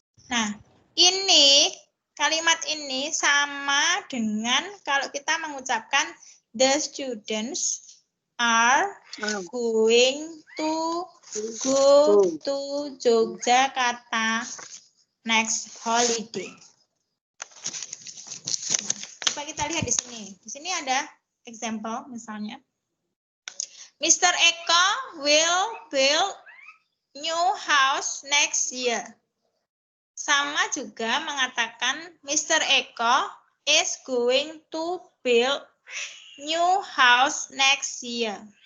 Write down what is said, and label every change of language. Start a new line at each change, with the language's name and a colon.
Indonesian: Nah, ini kalimat ini sama dengan kalau kita mengucapkan
English: the students are going to go to Yogyakarta next holiday.
Indonesian: Coba kita lihat di sini. Di sini ada example misalnya. Mr.
English: Eko will build new house next year.
Indonesian: Sama juga mengatakan Mr.
English: Eko is going to build new house next year.